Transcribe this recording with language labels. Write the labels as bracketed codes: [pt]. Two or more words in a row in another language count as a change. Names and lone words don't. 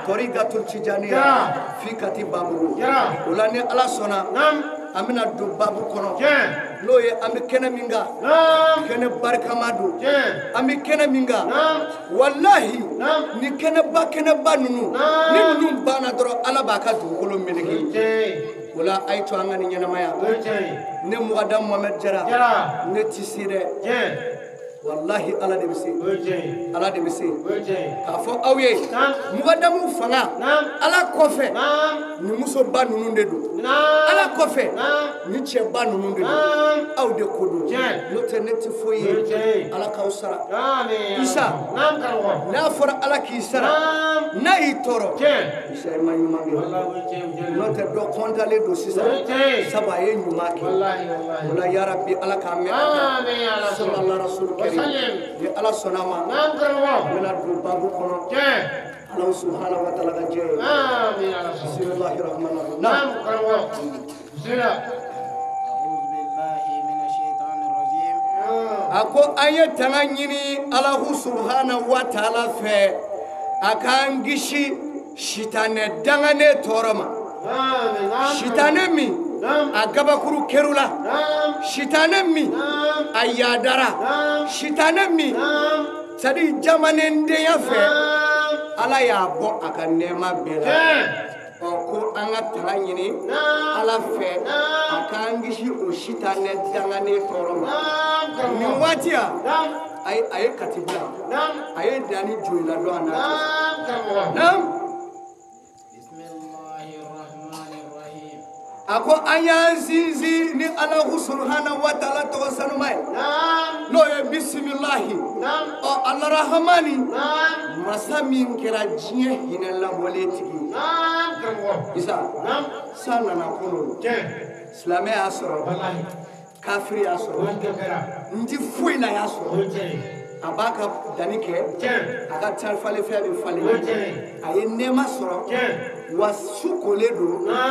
[bm] Torigatul Tijaniya fi kati Baburu o la ni Ala sɔnna an bɛna don babu kɔnɔ n'o ye an bɛ kɛnɛ min kan kɛnɛ barikama don an bɛ kɛnɛ min kan wallahi ni kɛnɛba ninnu ni ninnu banna dɔrɔn Ala b'a ka dugukolo meleke o la a ye to an ka nin ɲɛnamaya ne mɔgɔda Mohamed Jara ne ti se dɛ wallahi ala de bɛ se [ar] وجهي [bm] ala de bɛ se [ar] وجهي [bm] k'a fɔ aw ye [ar] نعم [bm] mugadamu fanga [ar] نعم [bm] ala kɔfɛ [ar] نعم [bm] ni musoba ninnu de don [ar] نعم [bm] ala kɔfɛ [ar] نعم [bm] ni cɛba ninnu de don [ar] نعم [bm] aw de ko don Tiɲɛ. n'o tɛ ne tɛ foyi ye [ar] وجهي [bm] ala k'aw sara [ar] آمين [bm] Isa. [ar] نعم كرم [bm] n'a fɔra ala k'i sara [ar] نعم [bm] n'a y'i tɔɔrɔ Tiɲɛ. isa i ma ɲuman kɛ [ar] والله وجهي وجهي [bm] n'o tɛ dɔ kɔntalen don sisan [ar] وجهي [bm] sabu a ye ɲuman kɛ [ar] والله والله [bm] o la yarabi ala k'an mɛn [ar] آمين يا رسول صلى الله رسول كريم وسلم [bm] ni ala sɔnna ma [ar] نعم كرم [bm] n bɛna don babu kɔnɔ Tiɲɛ. ala [ar] سبحانه وتعالى [bm] ka jɛ ye [ar] آمين يا رسول بسم الله الرحمن الرحيم نعم كرم بسم الله أعوذ بالله من الشيطان الرجيم [bm] a ko an ye tanga ɲini alahu [ar] سبحانه وتعالى [bm] fɛ a k'an kisi sitanɛ danganen tɔɔrɔ ma [ar] آمين نعم [bm] sitanɛ min [ar] نعم [bm] a gabakuru kɛrula [ar] نعم [bm] sitanɛ min [ar] نعم [bm] a yadara [ar] نعم [bm] sitanɛ min [ar] نعم [bm] sadi jamanendenya fɛ [ar] نعم [bm] ala y'a bɔ a ka nɛɛma bɛɛ la Tiɲɛ. ɔ ko an ka tanga ɲini [ar] نعم [bm] ala fɛ [ar] نعم [bm] a k'an kisi o sitanɛ danganen tɔɔrɔ ma [ar] نعم كرم [bm] nin waati ya [ar] نعم [bm] a ye kati bila [ar] نعم [bm] a ye danni joyila dɔn a n'a cɛ [ar] نعم كرم naam بسم الله الرحمن الرحيم [bm] a ko an y'an sinsin ni alahu [ar] سبحانه وتعالى [bm] tɔgɔ sanuma ye [ar] نعم [bm] n'o ye bisimilahi [ar] نعم [bm] ɔ alarahamani [ar] نعم [bm] masa min kɛra diɲɛ hinɛ labɔlen tigi ye [ar] نعم كرم [bm] isa [ar] نعم [bm] san nana kunun Tiɲɛ. silamɛ y'a sɔrɔ [ar] والله [bm] kafiri y'a sɔrɔ [ar] وجهي [bm] n ti foyi la y'a sɔrɔ [ar] وجهي [bm] a b'a ka danni kɛ Tiɲɛ. a ka falen fɛn bɛ falen [ar] وجهي [bm] a ye nɛɛma sɔrɔ Tiɲɛ. wa su kolen don Naam.